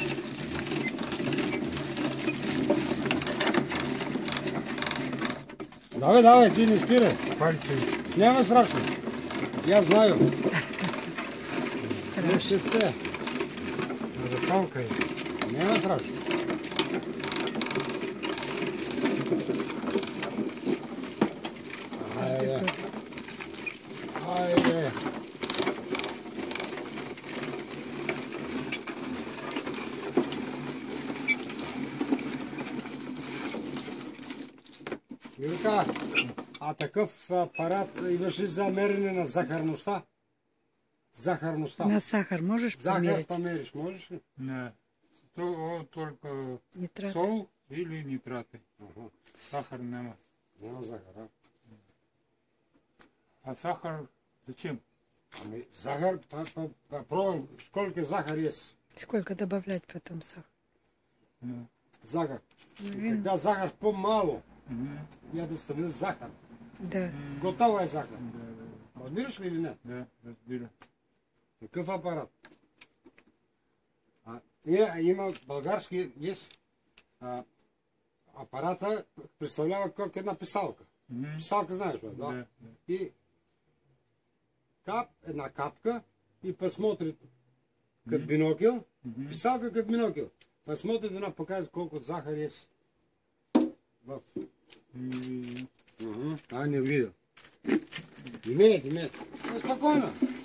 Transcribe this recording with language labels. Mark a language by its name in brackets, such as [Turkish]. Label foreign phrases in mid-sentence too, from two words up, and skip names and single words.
[Russian] Давай, ты не спирай. Пальцы. Не страшно. Я знаю. Страшно. Надо палкой. Не страшно. Айде. [Bulgarian] Юрка, а такъв апарат имаш ли за мерене на захарността? [Russian] На сахар можешь [Bulgarian] Захар [Russian] померить? [Bulgarian] помериш, можеш ли? [Russian] Да. Только Нитрат. сол или нитраты. Ага. [Bulgarian] Сахар няма. Няма захар, а? [Russian] А сахар зачем? [Bulgarian] Ами захар, пробвам сколько захар есть. [Russian] Сколько добавлять потом сахар? Ну. [Bulgarian] Захар. И Вин. [Russian] когда захар по-мало, Мгм. я доставил захар. Да. [Bulgarian] Готова е захар. Да, Разбираш ли или не? разбира. Такъв апарат. Има български, есть апарата, представлява как една писалка. Мгм. Писалка знаеш, бе, да? Да. И една капка и посмотри като бинокъл, писалка като бинокъл. Посмотри да она покаже колко захар е в... Не видя. [Russian] Имеет. Спокойно.